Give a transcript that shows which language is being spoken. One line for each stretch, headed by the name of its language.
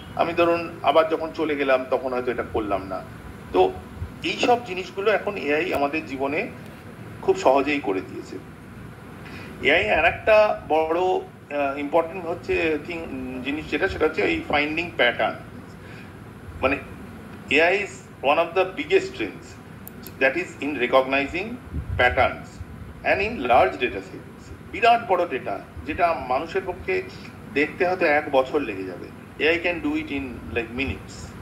Bangla: আমি ধরুন আবার যখন চলে গেলাম তখন হয়তো এটা করলাম না। তো এইসব জিনিসগুলো এখন এআই আমাদের জীবনে খুব সহজেই করে দিয়েছে। এআই আর একটা বড় ইম্পর্টেন্ট হচ্ছে জিনিস সেটা হচ্ছে এই ফাইন্ডিং প্যাটার্ন।
English: মানে AI is one of the biggest strengths, that is in recognizing patterns and in large data sets.
Bangla: বিরাট বড় ডেটা যেটা মানুষের পক্ষে দেখতে হয়তো 1 বছর লেগে যাবে,
English: AI can do it in like minutes.